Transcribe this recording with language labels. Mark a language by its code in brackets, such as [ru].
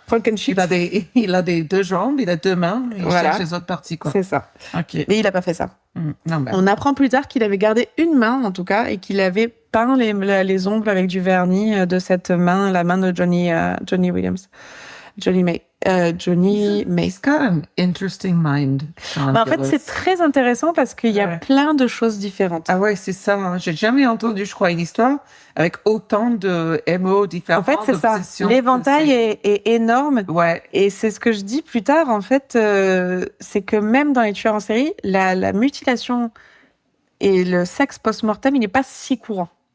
[fr] Frankenship, Il a deux jambes, il a deux mains, il Voilà. cherche les autres parties, quoi. c'est ça. Ok. Mais il n'a pas fait ça. Non, ben. On apprend plus tard qu'il avait gardé une main, en tout cas, et qu'il avait peint les ongles avec du vernis de cette main, la main de Johnny Williams. Johnny May. [en] He's got an interesting mind. [fr] Bah, en fait, c'est très intéressant parce qu'il y a Ouais. plein de choses différentes. Ah ouais, c'est ça. Hein. J'ai jamais entendu, je crois, une histoire avec autant de MO différents. En fait, c'est ça. d'obsessions. L'éventail est énorme. Ouais. Et c'est ce que je dis plus tard, en fait, c'est que même dans les tueurs en série, la mutilation et le sexe post-mortem, il n'est pas si courant.